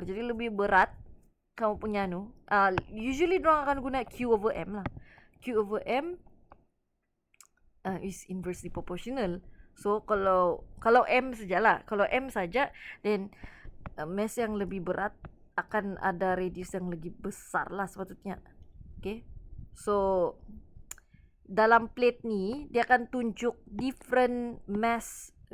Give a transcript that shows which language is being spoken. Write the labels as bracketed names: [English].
[Malay] Jadi lebih berat kamu punya usually diorang akan guna Q over M lah. [English] Q over M is inversely proportional. [Malay] So kalau M sajalah, kalau M saja, then mass yang lebih berat akan ada radius yang lebih besar lah sepatutnya. Okay, so dalam plate ni dia akan tunjuk [English] different mass.